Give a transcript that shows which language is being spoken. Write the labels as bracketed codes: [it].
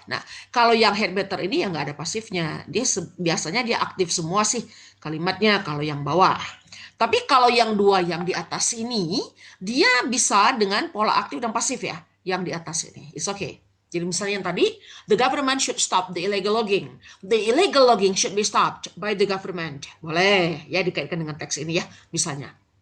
[id] Nah, kalau yang had better ini yang nggak ada pasifnya. Biasanya dia aktif semua sih kalimatnya kalau yang bawah. Tapi kalau yang 2 yang di atas ini, dia bisa dengan pola aktif dan pasif ya. Yang di atas ini. [en] It's okay. [id] Jadi misalnya yang tadi, [en] the government should stop the illegal logging. The illegal logging should be stopped by the government. [id] Boleh ya dikaitkan dengan teks ini ya, misalnya.